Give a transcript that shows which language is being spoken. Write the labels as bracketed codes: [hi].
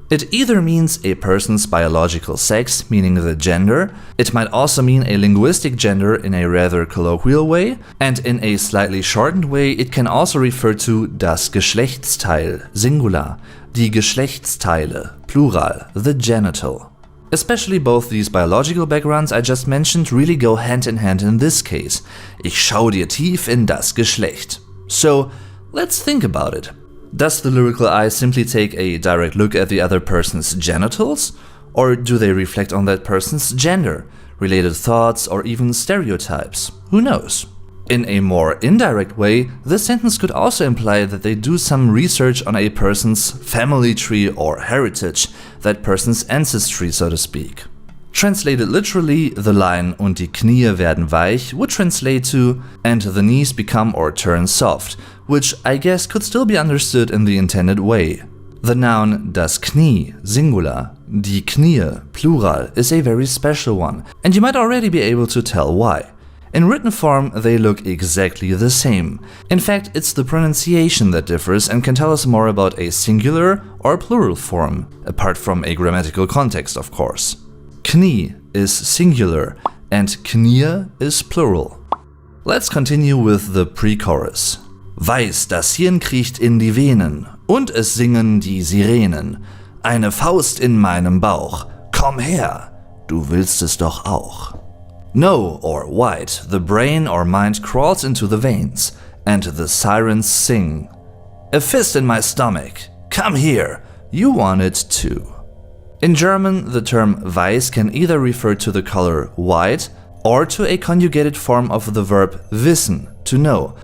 [en] It either means a person's biological sex, meaning the gender, it might also mean a linguistic gender in a rather colloquial way, and in a slightly shortened way it can also refer to das Geschlechtsteil, singular, die Geschlechtsteile, plural, the genital. Especially both these biological backgrounds I just mentioned really go hand in hand in this case. [de] Ich schau dir tief in das Geschlecht. [en] So, let's think about it. Does the lyrical eye simply take a direct look at the other person's genitals? Or do they reflect on that person's gender, related thoughts, or even stereotypes? Who knows? In a more indirect way, this sentence could also imply that they do some research on a person's family tree or heritage, that person's ancestry, so to speak. Translated literally, the line [de] "und die Knie werden weich" [en] would translate to "and the knees become or turn soft", which I guess could still be understood in the intended way. The noun das Knie, singular, die Knie, plural, is a very special one, and you might already be able to tell why. In written form, they look exactly the same. In fact, it's the pronunciation that differs and can tell us more about a singular or plural form, apart from a grammatical context, of course. Knie is singular and Knie is plural. Let's continue with the pre-chorus. [de] Weiß, das Hirn kriecht in die Venen und es singen die Sirenen. eine Faust in meinem Bauch. Komm her, du willst es doch auch. [en] No or white, the brain or mind crawls into the veins, and the sirens sing. A fist in my stomach, come here, you want it too. In German, the term weiß can either refer to the color white or to a conjugated form of the verb wissen, to know.